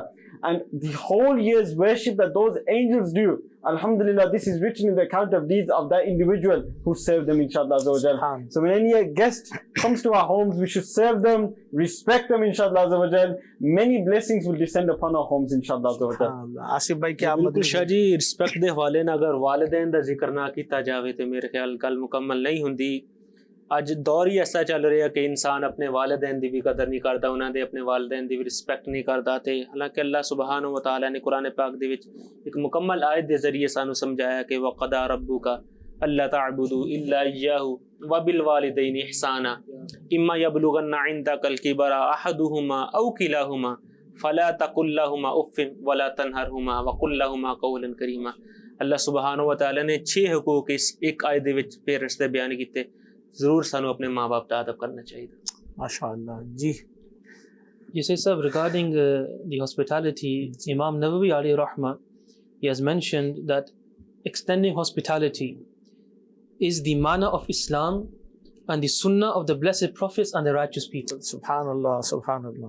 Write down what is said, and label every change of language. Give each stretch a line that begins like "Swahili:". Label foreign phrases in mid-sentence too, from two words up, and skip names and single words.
English: And the whole year's worship that those angels do, alhamdulillah, this is written in the account of deeds of that individual who served them, inshallah. So when any guest comes to our homes, we should serve them, respect them, inshallah. Many blessings will descend upon our homes, inshallah.
Punjabi: آصف بھائی کیا بالکل شاہ جی, رسپیکٹ دے حوالے نہ اگر والدین دا ذکر نہ کیتا جاوے تو میرے خیال گل مکمل نہیں ہوندی. اج دور ہی ایسا چل رہا ہے کہ انسان اپنے والدین دی بھی قدر نہیں کرتا, انہاں دے اپنے والدین دی بھی رسپیکٹ نہیں کرتا. تے حالانکہ اللہ سبحانہ و تعالی نے قرآن پاک دے وچ ایک مکمل آیت دے ذریعے سانو سمجھایا کہ
Arabic: وَقَضَىٰ رَبُّكَ أَلَّا تَعْبُدُوا إِلَّا إِيَّاهُ وَبِالْوَالِدَيْنِ إِحْسَانًا إِمَّا يَبْلُغَنَّ عِندَكَ الْكِبَرَ أَحَدُهُمَا أَوْ كِلَاهُمَا فَلَا تَقُل لَّهُمَا أُفٍّ وَلَا تَنْهَرْهُمَا وَقُل لَّهُمَا قَوْلًا كَرِيمًا.
Punjabi: اللہ سبحانہ و تعالی نے 6 حقوق اس ایک آیت دے وچ پیرنٹس دے بیان کیتے. ضرور سانو اپنے ماں باپ کا ادب کرنا چاہیے. ماشاءاللہ جی.
English: You say, sir, regarding the hospitality, Imam Nawawi
Arabic: عليه رحمة,
English: he has mentioned that extending hospitality is the manner of Islam and the sunnah of the blessed prophets and the righteous people. Subhanallah, subhanallah.